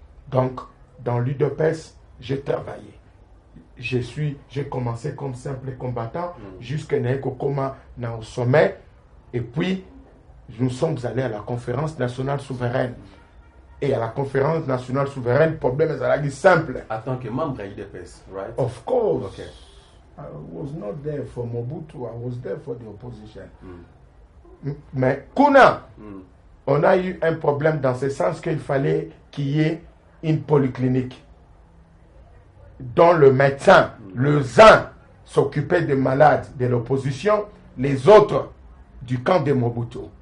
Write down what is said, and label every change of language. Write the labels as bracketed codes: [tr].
[fr] Donc, dans l'UDPS, j'ai travaillé. J'ai commencé comme simple combattant jusqu'à Naekokoma au sommet. Et puis, nous sommes allés à la conférence nationale souveraine. Et à la conférence nationale souveraine, le problème est simple. En tant que membre de l'UDPS, right? [en] Of course. Okay. I was not there for Mobutu, I was there for the opposition. [fr] Mais Kuna, on a eu un problème dans ce sens qu'il fallait qu'il y ait une polyclinique dont le médecin, le ZAN, s'occupait des malades de l'opposition, les autres du camp de Mobutu.